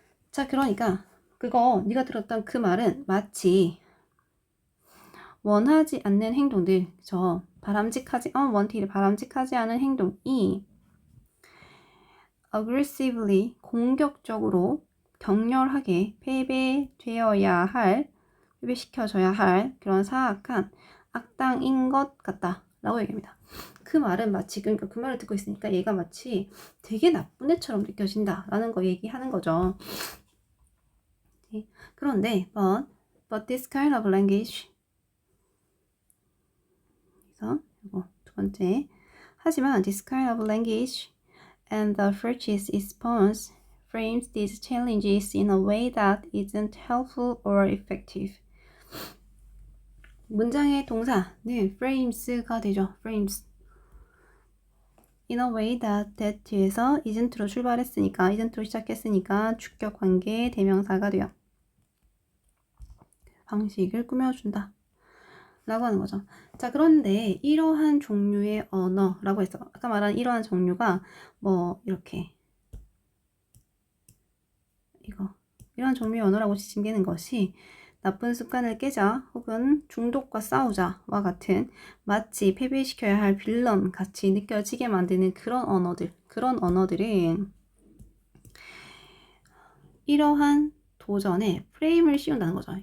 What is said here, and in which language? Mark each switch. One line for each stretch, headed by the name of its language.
Korean: 자, 그러니까 그거 네가 들었던 그 말은 마치 원하지 않는 행동들, 바람직하지 않은 행동이 aggressively, 공격적으로, 격렬하게 패배시켜져야 할 그런 사악한 악당인 것 같다 라고 얘기합니다. 그 말은 마치, 그러니까 그 말을 듣고 있으니까 얘가 마치 되게 나쁜 애처럼 느껴진다 라는 거 얘기하는 거죠. 그런데
English: but this kind of language,
Korean: 그래서 이거 두 번째, 하지만
English: this kind of language and the French's response frames these challenges in a way that isn't helpful or effective.
Korean: 문장의 동사는 frames가 되죠.
English: frames. In a way that
Korean: 뒤에서 isn't로 출발했으니까, isn't로 시작했으니까 주격 관계 대명사가 돼요. 방식을 꾸며준다 라고 하는 거죠. 자, 그런데 이러한 종류의 언어라고 해서 아까 말한 이러한 종류가 뭐 이렇게 이런 종류의 언어라고 지칭되는 것이 나쁜 습관을 깨자 혹은 중독과 싸우자와 같은 마치 패배시켜야 할 빌런 같이 느껴지게 만드는 그런 언어들은 이러한 도전에 프레임을 씌운다는 거죠.